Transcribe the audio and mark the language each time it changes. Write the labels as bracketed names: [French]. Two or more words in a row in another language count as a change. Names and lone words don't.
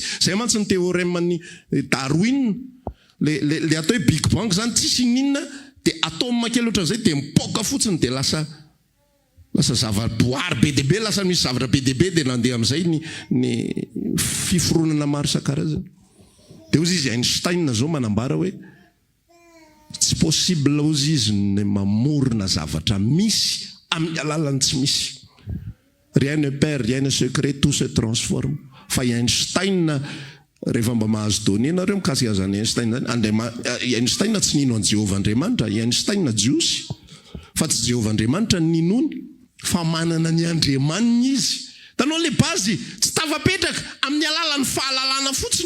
[Malagasy] Zay mantsy ny théorème ny Darwin, le atao hoe Big Bang zany tsisy ninona dia atome kely ohatran'izay dia mipoka fotsiny dia lasa zava-boary be dia be, lasa misy zavatra be dia be dia nandeha amin'izay ny fiforonana maro isan-karazany. Dia ozy izy Einstein zao manambara hoe tsy possible ozy izy ny mamorina zavatra misy amin'ny alalan'ny tsy misy. [French] Rien ne perd, rien ne se crée, tout se transforme. [Malagasy] Fa Einstein rehefa mba mahazo donné nareo mikasika zany Einstein zany, Einstein tsy nino an Jehovah Andriamanitra, Einstein jiosy, fa tsy Jehovah Andriamanitra ninony, fa manana ny Andriamanina izy. Tanao [French] le base [Malagasy] tsy tavapetraka amin'ny alalan'ny fahalalana fotsiny.